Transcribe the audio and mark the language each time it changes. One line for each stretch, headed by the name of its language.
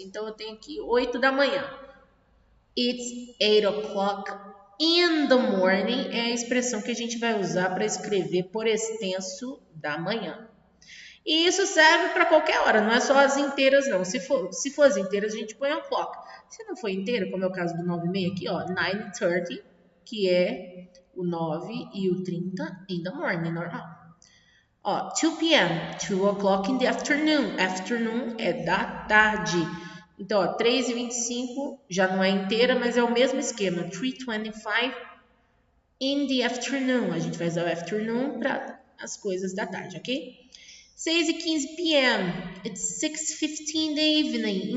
Portuguese: Então, eu tenho aqui 8 da manhã.
English: It's 8 o'clock in the morning
Portuguese: é a expressão que a gente vai usar para escrever por extenso da manhã. E isso serve para qualquer hora, não é só as inteiras não. Se for as inteiras, a gente põe o'clock. Se não for inteira, como é o caso do 9:30 aqui, ó, 9:30, que é o 9 e o 30
English: in the morning,
Portuguese: normal. Ó,
English: 2 p.m., 2 o'clock in the afternoon.
Portuguese: Afternoon é da tarde. Então, ó, 3:25 já não é inteira, mas é o mesmo esquema.
English: 3:25 in the afternoon.
Portuguese: A gente vai usar o afternoon para as coisas da tarde, ok?
English: 6:15 p.m. It's 6:15 in the evening.